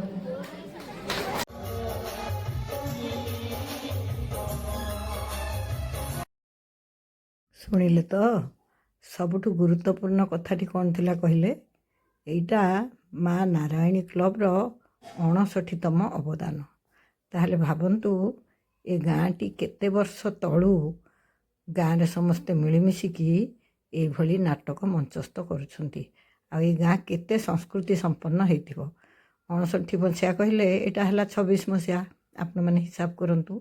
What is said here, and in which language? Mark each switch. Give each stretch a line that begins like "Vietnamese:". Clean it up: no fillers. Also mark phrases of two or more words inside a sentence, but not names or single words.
Odia: ଶୁଣିଲେ ତ ସବୁଠୁ ଗୁରୁତ୍ୱପୂର୍ଣ୍ଣ କଥାଟି କଉଣ ଥିଲା କହିଲେ, ଏଟା ମା' ନାରାୟଣୀ କ୍ଲବର 59ତମ ଅବଦାନ। ତାହାଲେ ଭାବନ୍ତୁ ଏ ଗାଁଟି କେତେ ବର୍ଷ ତଳୁ ଗାଁ ସମସ୍ତେ ମିଳିମିଶିକି ଯେ ଭଲି ନାଟକ ମଞ୍ଚସ୍ଥ କରୁଛନ୍ତି। ଆ ଏ ଗାଁ କେତେ ସଂସ୍କୃତି ସମ୍ପନ୍ନ ହୋଇଥିବ। 59 ମସିହା କହିଲେ ଏଟା ହେଲା 26 ମସିହା, ଆପଣ ମାନେ ହିସାବ କରନ୍ତୁ।